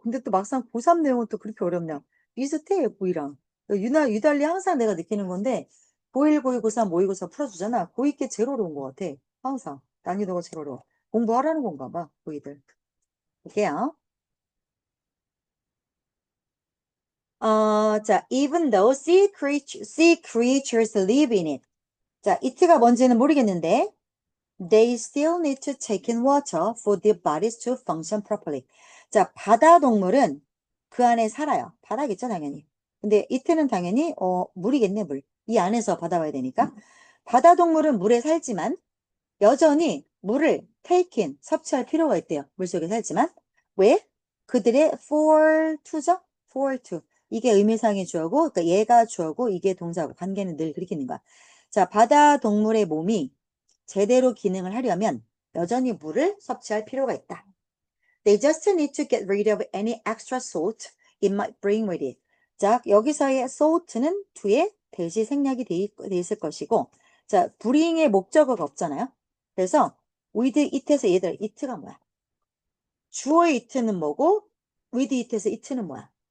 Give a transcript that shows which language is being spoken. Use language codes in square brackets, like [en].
[ko] 근데 또 막상 고3 내용은 또 그렇게 어렵냐. 비슷해, 고2랑. 유달리 항상 내가 느끼는 건데, 고1, 고2, 고3, 모2, 고4 풀어주잖아. 고2 게 제일 어려운 것 같아. 항상. 난이도가 제일 어려워. 공부하라는 건가 봐, 고2들. 볼게요. [en] 자, even though sea creatures live in it. 자, it가 [ko] 뭔지는 모르겠는데, [en] they still need to take in water for their bodies to function properly. [ko] 자, 바다 동물은 그 안에 살아요. 바다겠죠, 당연히. 근데 이트는 당연히 물이겠네, 물. 이 안에서 바다 와야 되니까. 바다 동물은 물에 살지만 여전히 물을 take in, 섭취할 필요가 있대요. 물속에 살지만. 왜? 그들의 for to죠? for to. 이게 의미상의 주어고, 그러니까 얘가 주어고 이게 동사고 관계는 늘 그렇게 있는 거야. 자, 바다 동물의 몸이 제대로 기능을 하려면 여전히 물을 섭취할 필요가 있다. [en] They just need to get rid of any extra salt it might bring with it. [ko] 자, 여기서의 salt는 뒤에 대시 생략이 돼 있을 것이고, 자, bring의 목적어가 없잖아요. 그래서 with it에서 얘들 it가 뭐야? 주어의 it는 뭐고, with it에서 it는 뭐야?